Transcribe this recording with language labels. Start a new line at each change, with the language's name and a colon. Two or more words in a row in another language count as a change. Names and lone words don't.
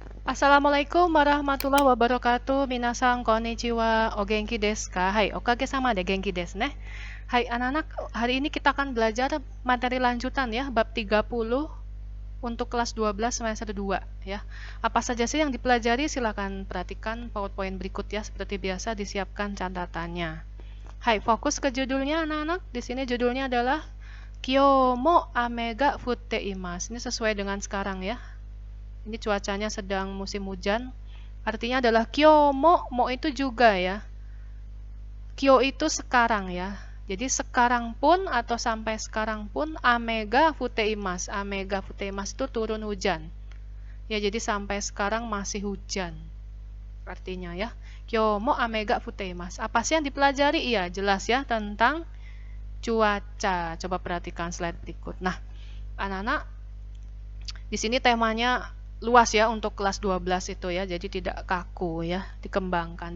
Arabic: السلام عليكم ورحمة الله وبركاته.
Japanese: 皆さんこんにちは。お元気ですか？はい、おかげさまで元気ですね.
Indonesian: Hai anak-anak, hari ini kita akan belajar materi lanjutan ya, bab 30 untuk kelas 12 semester 2 ya. Apa saja sih yang dipelajari? Silakan perhatikan PowerPoint berikut ya, seperti biasa disiapkan catatannya. Hai, fokus ke judulnya anak-anak. Di sini judulnya adalah
Japanese: 今日も雨が降っています.
Indonesian: Ini sesuai dengan sekarang ya. Ini cuacanya sedang musim hujan. Artinya adalah kyomo, mo itu juga ya. Kyo itu sekarang ya. Jadi sekarang pun atau sampai sekarang pun
Japanese: 雨が降っています. 雨が降っています
Indonesian: itu turun hujan. Ya, jadi sampai sekarang masih hujan.
Japanese: Artinya ya. 今日も雨が降っています.
Indonesian: Apa sih yang dipelajari? Iya, jelas ya tentang cuaca. Coba perhatikan slide berikut. Nah, anak-anak, di sini temanya luas ya untuk kelas 12 itu ya, jadi tidak kaku ya, dikembangkan.